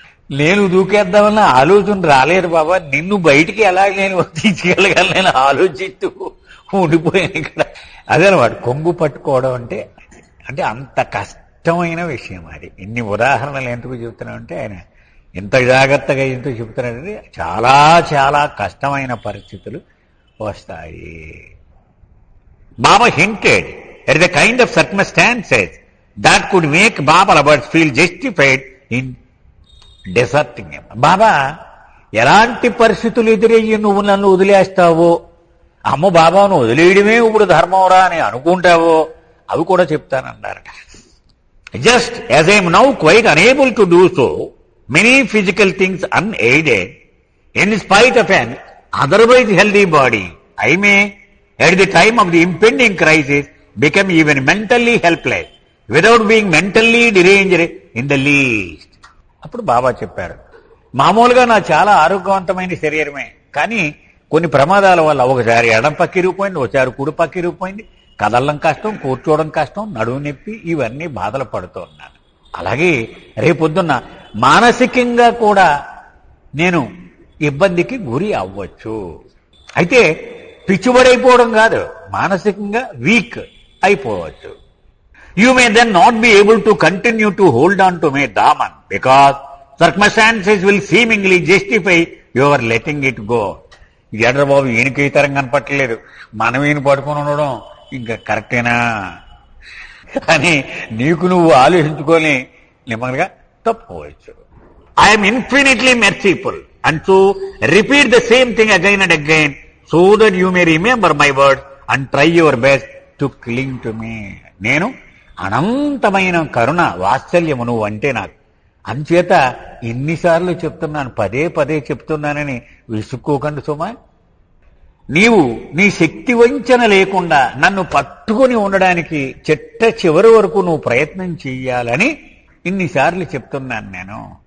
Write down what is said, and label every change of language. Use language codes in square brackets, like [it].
[te] నేను దూకేద్దామన్న ఆలోచన రాలేదు బాబా, నిన్ను బయటికి ఎలా నేను తీసుకెళ్ళగలను నేను ఆలోచిస్తూ ఉండిపోయాను ఇక్కడ. అదేనమాట కొంగు పట్టుకోవడం అంటే అంటే అంత కష్టమైన విషయం అది. ఇన్ని ఉదాహరణలు ఎందుకు చెబుతున్నామంటే ఆయన ఎంత జాగ్రత్తగా ఎందుకు చెబుతున్నాడంటే చాలా చాలా కష్టమైన పరిస్థితులు వస్తాయి. [en] Baba hinted at the kind of circumstances that could make Baba lovers feel justified in deserting him. [te] బాబా ఎలాంటి పరిస్థితులు ఎదురయ్యి నువ్వు నన్ను వదిలేస్తావో, అమ్మ బాబా నువ్వు వదిలేయడమే ఇప్పుడు ధర్మంరా అని అనుకుంటావో అవి కూడా చెప్తానన్నారు. [en] Just as I am now quite unable to do so, many physical things unaided, in spite of an otherwise healthy body, I may at the time of the impending crisis become even mentally helpless without being mentally deranged in the least. [te] అప్పుడు బాబా చెప్పారు, మామూలుగా నా చాలా ఆరోగ్యవంతమైన శరీరమే, కానీ కొన్ని ప్రమాదాల వల్ల ఒకసారి ఎడం పక్క ఇరిగిపోయింది, ఒకసారి కుడి పక్క ఇరిగిపోయింది, కదలడం కష్టం, కూర్చోవడం కష్టం, నడుము నొప్పి, ఇవన్నీ బాధలు పడుతూ ఉన్నాను. అలాగే రేపొద్దున్న మానసికంగా కూడా నేను ఇబ్బందికి గురి అవ్వచ్చు. అయితే పిచ్చిబడైపోవడం కాదు, మానసికంగా వీక్ అయిపోవచ్చు. [en] You may then not be able to continue to hold on to my daman because circumstances will seemingly justify your letting it go. [te] ఎడ్ర బాబు ఈయనకి ఈ తరం కనపట్టలేదు, మనం ఈయన పట్టుకుని ఉండడం ఇంకా కరెక్టేనా అని నీకు నువ్వు ఆలోచించుకొని నిమ్మగా తప్పుకోవచ్చు. [en] I'm infinitely merciful and so repeat the same thing again and again so that you may remember my words and try your best to cling to me. [te] నేను అనంతమైన కరుణ వాత్సల్యము నువ్వు అంటే నాకు, అంచేత ఎన్నిసార్లు చెప్తున్నాను, పదే పదే చెప్తున్నానని విసుక్కోకండి సుమా. నీవు నీ శక్తి వంచన లేకుండా నన్ను పట్టుకుని ఉండడానికి చిట్ట చివరి వరకు నువ్వు ప్రయత్నం చెయ్యాలని ఇన్నిసార్లు చెప్తున్నాను నేను.